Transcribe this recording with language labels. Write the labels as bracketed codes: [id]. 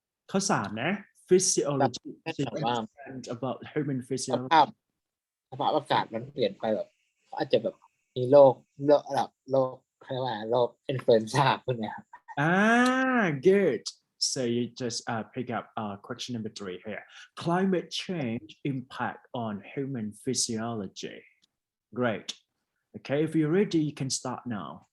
[th] ข้อ3นะ [en] physiology about human ส physiology [th] ภาพอากาศมันเปลี่ยนไปแบบอาจจะแบบมีโรคเขาเรียกว่าโรคอินฟลูเอนซ่าพวกนี้ครับ [en] good so you just pick up question number 3 here climate change impact on human physiology great okay if you're ready you can start now